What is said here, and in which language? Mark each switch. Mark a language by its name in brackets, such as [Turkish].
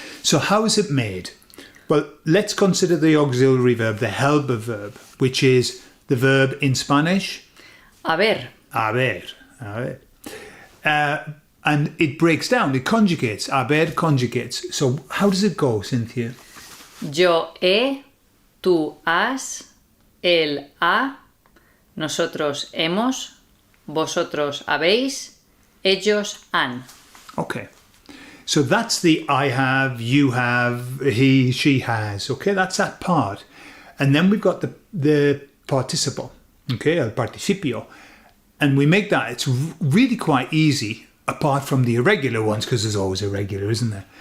[English] So how is it made? Well, let's consider the auxiliary verb, the helper verb, which is the verb in Spanish. [Spanish] Haber. [English] Haber. And it breaks down, it conjugates. Haber conjugates. So how does it go, Cynthia? [Spanish] Yo he, tú has, él ha, nosotros hemos, vosotros habéis, ellos han. [English] Okay. So that's the I have, you have, he, she has. Okay, that's that part. And then we've got the participle. Okay, [Spanish] el participio. [English] And we make that, it's really quite easy, apart from the irregular ones, because there's always irregular, isn't there?